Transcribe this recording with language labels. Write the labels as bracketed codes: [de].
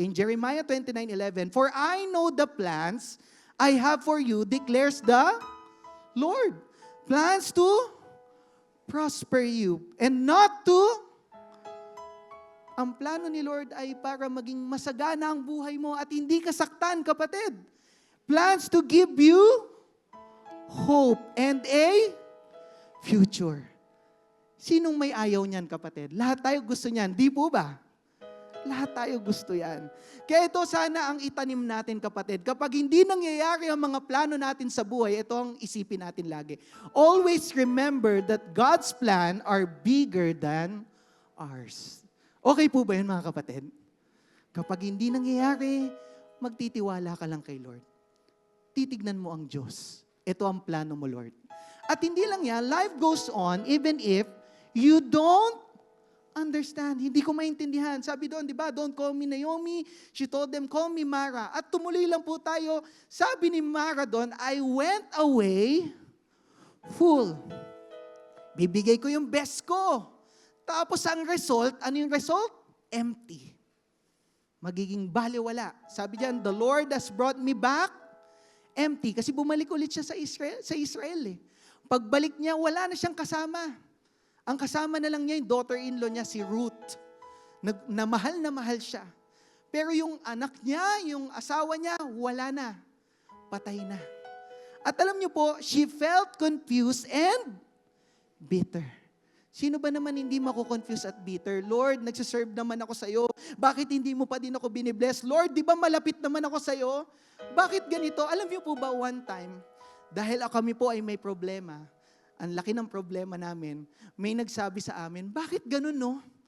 [en] In Jeremiah 29:11, for I know the plans I have for you, declares the Lord. Plans to prosper you and not to. [tl] Ang plano ni Lord ay para maging masagana ang buhay mo at hindi ka saktan, kapatid. [en] Plans to give you hope and a future. [tl] Sinong may ayaw niyan, kapatid? Lahat tayo gusto niyan, di po ba? Lahat tayo gusto yan. Kaya ito sana ang itanim natin, kapatid. Kapag hindi nangyayari ang mga plano natin sa buhay, ito ang isipin natin lagi. [en] Always remember that God's plan are bigger than ours. [tl] Okay po ba yun, mga kapatid? Kapag hindi nangyayari, magtitiwala ka lang kay Lord. Titignan mo ang Diyos. Ito ang plano mo, Lord. At hindi lang yan, [en] life goes on even if you don't understand. [tl] Hindi ko maintindihan. Sabi doon, di ba, [en] don't call me Naomi. She told them, call me Mara. [tl] At tumuloy lang po tayo. Sabi ni Mara doon, [en] I went away full. [tl] Bibigay ko yung best ko. Tapos ang result, ano yung result? Empty. Magiging baliwala. Sabi diyan, [en] the Lord has brought me back empty. [tl] Kasi bumalik ulit siya sa Israel eh. Pagbalik niya, wala na siyang kasama. Ang kasama na lang niya, yung daughter-in-law niya, si Ruth. Na mahal siya. Pero yung anak niya, yung asawa niya, wala na. Patay na. At alam niyo po, [en] she felt confused and bitter. [tl] Sino ba naman hindi mako-confuse at bitter? Lord, nagsiserve naman ako sa iyo. Bakit hindi mo pa din ako binibless? Lord, di ba malapit naman ako sa iyo? Bakit ganito? Alam niyo po ba one time, dahil kami po ay may problema, ang laki ng problema namin, may nagsabi sa amin, bakit ganun no?